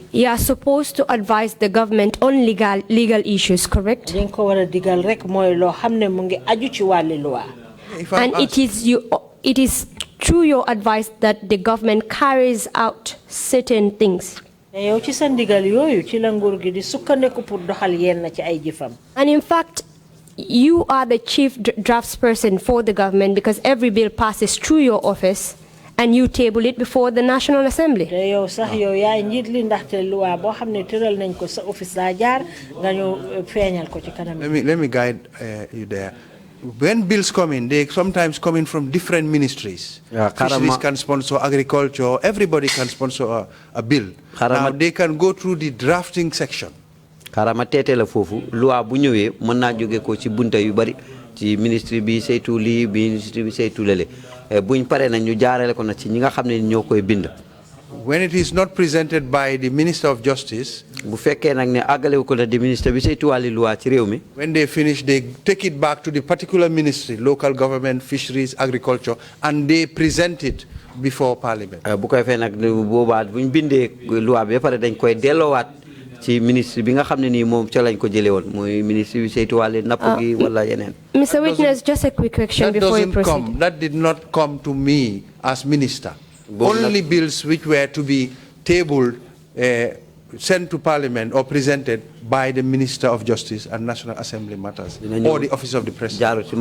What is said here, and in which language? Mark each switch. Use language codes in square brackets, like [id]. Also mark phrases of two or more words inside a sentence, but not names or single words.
[en] you are supposed to advise the government on legal issues, correct? [wo] li nga ko war a digal rek mooy loo xam ne mu ngi aju ci wàlli loi. [en] And it is through your advice that the government carries out certain things. [wo] yow ci sa ndigal yooyu ci la nguur gi di sukkandiku pour doxal yenn ci ay jëfam. [en] And in fact, you are the chief draftsperson for the government because every bill passes through your office and you table it before the National Assembly. [wo] te yow sax yow yaay njiit li ndaxte loi boo xam ne tëral nañ ko sa office daa jaar nga ñëw feeñal ko ci kanam. [en] Let me guide you there. When bills come in, they sometimes come in from different ministries. Fisheries can sponsor, agriculture, everybody can sponsor a bill. Now they can go through the drafting section. [wo] Karama tete la fofu loi bu ñëwé mën na joggé ko ci bunta yu bari ci ministre bi saytu li ministre bi saytu lele buñ paré nak ñu jaarale ko na ci ñi nga xamné ñokoy bind. [en] When it is not presented by the Minister of Justice, [wo] bu fekkee nag ne àggale ko la di ministre bi saytu wàlli loi ci réew mi. [en] When they finish, they take it back to the particular ministry, local government, fisheries, agriculture, and they present it before Parliament. [wo] bu koy fee nag boobaa buñ bindee loi bi ba pare dañ koy delloowaat ci ministre bi nga xam ne nii moom ca lañ ko jëlee woon mooy ministre bi saytu wàlli napp gi wala yeneen. [en] Mr. Witness, just a quick question before you proceed. That did not come to me as minister. Only bills which were to be tabled, sent to Parliament or presented by the Minister of Justice and National Assembly matters or the Office of the President.